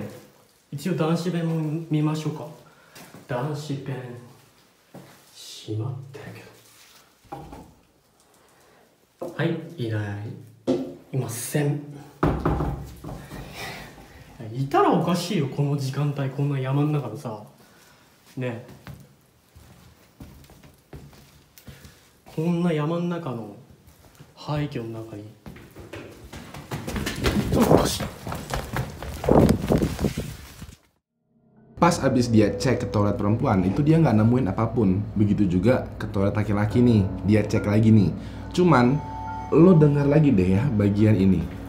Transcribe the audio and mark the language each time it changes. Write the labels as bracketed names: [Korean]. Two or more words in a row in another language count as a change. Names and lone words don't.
[Japanese] 一応男子弁も見ましょうか。男子弁閉まってるけど。はい、いない。いません。いたらおかしいよ、この時間帯、こんな山の中でさ。ねえ。こんな山の中の廃墟の中に。 [Indonesian] Pas abis dia cek ke toilet perempuan, itu dia nggak nemuin apapun. Begitu juga ke toilet laki-laki nih, dia cek lagi nih. Cuman, lo dengar lagi deh ya bagian ini.